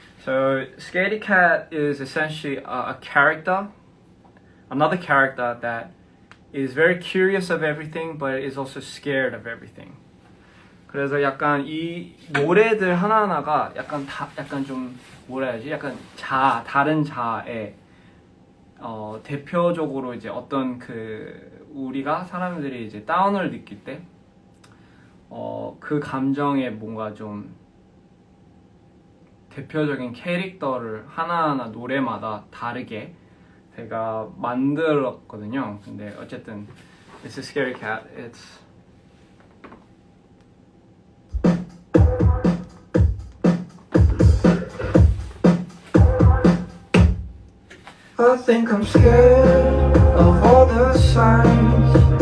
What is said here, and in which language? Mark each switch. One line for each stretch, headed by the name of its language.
English: So Scaredy Cat is essentially a character, another character that is very curious of everything, but is also scared of everything.
Korean: 그래서 약간 이 노래들 하나하나가 약간 좀 뭐라 해야지? 약간 다른 자아의 대표적으로 이제 어떤 그 우리가 사람들이 이제 다운을 느낄 때 그 감정에 뭔가 좀 대표적인 캐릭터를 하나하나 노래마다 다르게 제가 만들었거든요. 근데 어쨌든
English: It's a Scaredy Cat. It's I think I'm scared of all the signs.